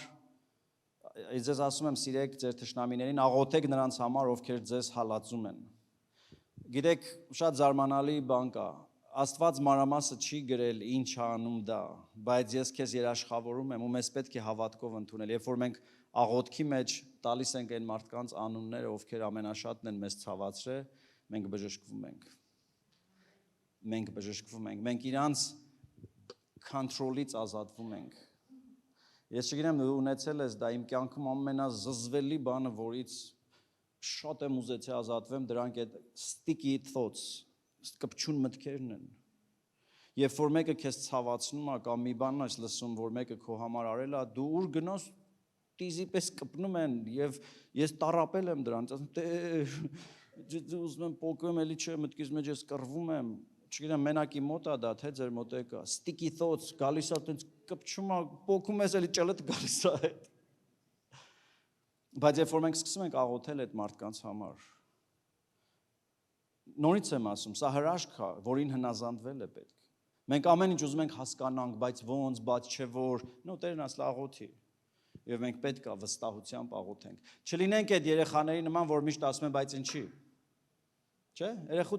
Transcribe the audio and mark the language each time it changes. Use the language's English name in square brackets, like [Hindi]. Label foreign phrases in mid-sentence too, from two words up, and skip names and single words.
[Armenian] ես ասում եմ, սիրեք ձեր թշնամիներին, աղոթեք նրանց համար, ովքեր ձեզ հալածում են։ Գիտեք, շատ զարմանալի բան կա։ Աստված մանրամասը չի գրել ինչ անում դա, բայց ես քեզ երաշխավորում եմ ու մեզ պետք է հավատքով ընդունել։ Երբ որ մենք աղոթքի մեջ տալիս ենք այն մարդկանց անունները, ովքեր ամենաշատն են մեզ ցավացրել, մենք բժշկվում ենք։ Մենք իրանց control-ից ազատվում ենք։ Ես չգիտեմ դու ունեցել ես դա իմ կյանքում ամենազզվելի բանը, որից շատ եմ ուզեցել ազատվեմ, դրանք այդ [English] sticky thoughts, [Armenian] կպչուն մտքերն են։ Երբ որ մեկը քեզ ցավացնում է կամ մի բան ես լսում, որ մեկը քո համար արել է, դու ուր գնաս տիզի պես կպնում են եւ ես տառապել եմ դրանից, ասում ուզում եմ փոկեմ, էլի չէ, մտքիս մեջ ես կռվում եմ, չգիտեմ մենակի մոտ է դա, թե ձեր մոտ է կա, [English] sticky thoughts, [Armenian] գալիս է տենց կպչում է, փոկում ես, էլի ճլտ գալիս է այդ։ Բայց երբ որ մենք սկսում ենք աղոթել այդ մարդկանց համար, նորից եմ ասում, սա հրաշք է, որին հնազանդվել է պետք։ Մենք ամեն ինչ ուզում ենք հասկանանք, բայց ոնց, բայց չէ որ, Տերն ասել աղոթի։ Եվ մենք պետք է վստահությամբ աղոթենք։ Չլինենք այդ երեխաների նման, որ միշտ ասում են, բայց ինչի։ Չէ՞։ Երեխուդ